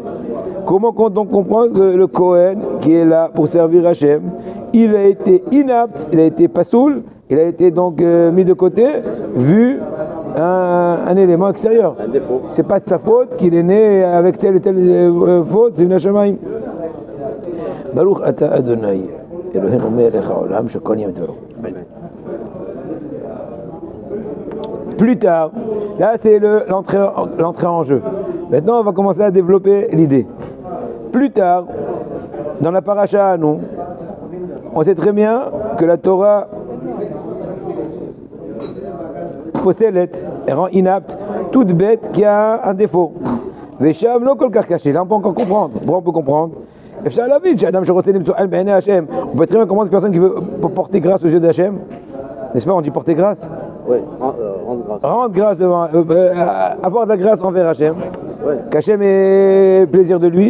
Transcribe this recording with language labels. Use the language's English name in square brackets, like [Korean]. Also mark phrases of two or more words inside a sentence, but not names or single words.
[French] Comment donc comprendre que le Kohen, qui est là pour servir Hachem, il a été inapte, il a été pasoul, il a été donc mis de côté, vu un élément extérieur. Un défaut. C'est pas de sa faute qu'il est né avec telle et telle faute, c'est une Hashemaim. [Hebrew] ברוך אתה אדוני, אלוהינו מלך העולם, שכל יום טוב. [French] Plus tard, là c'est l'entrée en jeu. Maintenant on va commencer à développer l'idée. Plus tard, dans la paracha nous, on sait très bien que la Torah possède et rend inapte toute bête qui a un défaut. [Hebrew] ושם לא כל כך caché. [French] Là on peut encore comprendre. Pourquoi on peut comprendre? On peut très bien comprendre une personne qui veut porter grâce aux yeux d'Hachem. N'est-ce pas? On dit porter grâce. Oui, rendre grâce. Rendre grâce devant, avoir de la grâce envers Hachem. Ouais. Qu'Hachem ait plaisir de lui.